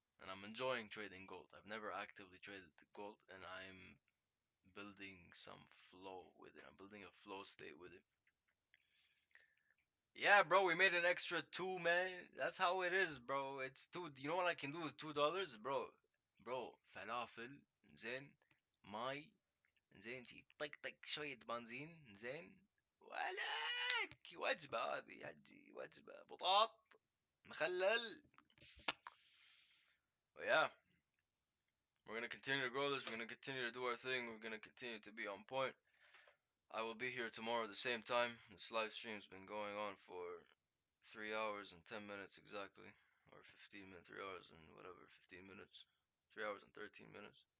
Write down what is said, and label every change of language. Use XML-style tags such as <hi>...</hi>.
<en>And I'm enjoying trading gold. I've never actively traded the gold, and I'm building some flow with it. I'm building a flow state with it. Yeah, bro, we made an extra two, man. That's how it is, bro. It's two. You know what I can do with $2, bro? Bro, falafel,</en> <ar>زين, ماي, زين, تي طق طق شوية بنزين, زين. ولك وجبة هذه يا حجي، وجبة بطاط مخلل.</ar> <en>But yeah, we're gonna continue to grow this. We're gonna continue to do our thing. We're gonna continue to be on point. I will be here tomorrow at the same time. This live stream's been going on for 3 hours and 10 minutes exactly, or 15 minutes, 3 hours and whatever, 15 minutes, 3 hours and 13 minutes.</en>